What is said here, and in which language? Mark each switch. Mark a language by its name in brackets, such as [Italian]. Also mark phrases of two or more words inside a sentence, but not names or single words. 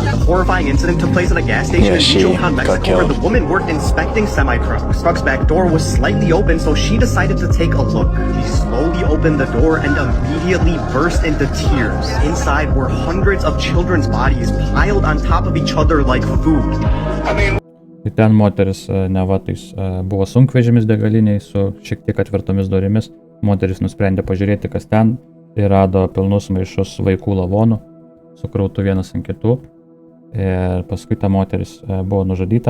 [English] The horrifying incident took place at a gas station in Michoacan, Mexico, where the woman worked inspecting semi-trucks. Truck's back door was slightly open, so she decided to take a look. She slowly opened the door and immediately burst into tears. Inside were hundreds of children's bodies piled on top of each other like food. [Lithuanian] Tai ten moteris nevatais buvo sunkvežimis degaliniai su šiek tiek atvertomis durimis. Moteris nusprendė pažiūrėti, kas ten, ir rado pilnus maišus vaikų lavonų, sukrautų vienas ant kitų, ir paskui ta moteris buvo nužudyta.